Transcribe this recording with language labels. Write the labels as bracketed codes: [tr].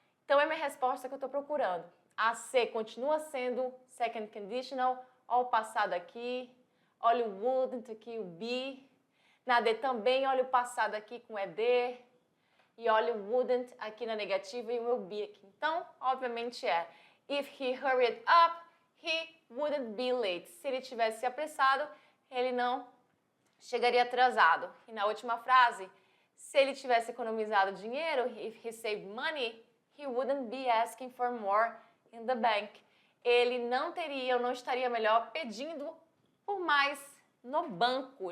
[pt] Então, é a minha resposta que eu estou procurando. A C continua sendo second conditional. Olha o passado aqui. Olha o wouldn't aqui, o be. Na D também, olha o passado aqui com ED. E olha o wouldn't aqui na negativa e o meu be aqui. Então, obviamente é. [en] If he hurried up, he wouldn't be late. [pt] Se ele tivesse apressado, ele não chegaria atrasado. E na última frase, se ele tivesse economizado dinheiro, [en] if he saved money, he wouldn't be asking for more in the bank. [pt] Ele não teria ou não estaria melhor pedindo por mais no banco.